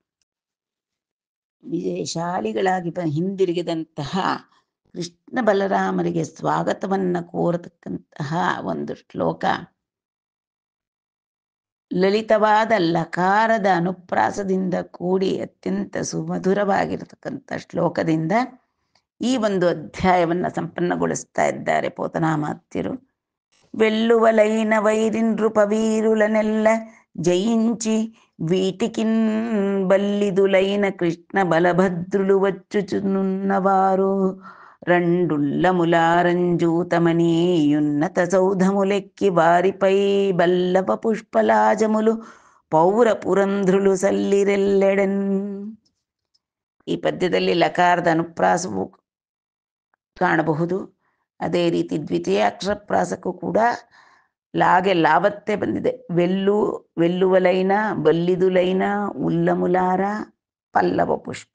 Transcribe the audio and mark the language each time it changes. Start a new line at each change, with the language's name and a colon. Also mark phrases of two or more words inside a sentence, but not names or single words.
Kannada: ವಿಜಯಶಾಲಿಗಳಾಗಿ ಹಿಂದಿರುಗಿದಂತಹ ಕೃಷ್ಣ ಬಲರಾಮರಿಗೆ ಸ್ವಾಗತವನ್ನು ಕೋರತಕ್ಕಂತಹ ಒಂದು ಶ್ಲೋಕ, ಲಲಿತವಾದ ಲಕಾರದ ಅನುಪ್ರಾಸದಿಂದ ಕೂಡಿ ಅತ್ಯಂತ ಸುಮಧುರವಾಗಿರತಕ್ಕಂಥ ಶ್ಲೋಕದಿಂದ ಈ ಒಂದು ಅಧ್ಯಾಯವನ್ನು ಸಂಪನ್ನಗೊಳಿಸ್ತಾ ಇದ್ದಾರೆ ಪೋತನಾಮಾತ್ಯರು.
Telugu: వెల్లువలైన వైరింద్రుపవీరులనెల్ల జయించి వీటికిన్ బల్లిదులైన కృష్ణ బలభద్రులు వచ్చుచునున్నవారు రెండుల్లములారంజూతమనీయున్నత సౌధములెక్కి వారిపై బల్లవ పుష్పలాజములు పౌర పురంధ్రులు ಸಲ್ಲಿರೆಲ್ಲೆಡೆನ್.
Kannada: ಈ ಪದ್ಯದಲ್ಲಿ ಲಕಾರದ ಅನುಪ್ರಾಸವು ಕಾಣಬಹುದು. ಅದೇ ರೀತಿ ದ್ವಿತೀಯಾಕ್ಷರಪ್ರಾಸಕ್ಕೂ ಕೂಡ ಲಾಗೆ ಲಾವತ್ತೆ ಬಂದಿದೆ.
Telugu: వెల్లువలైన, బల్లిదులైన, ఉల్లములార, పల్లవ పుష్ప.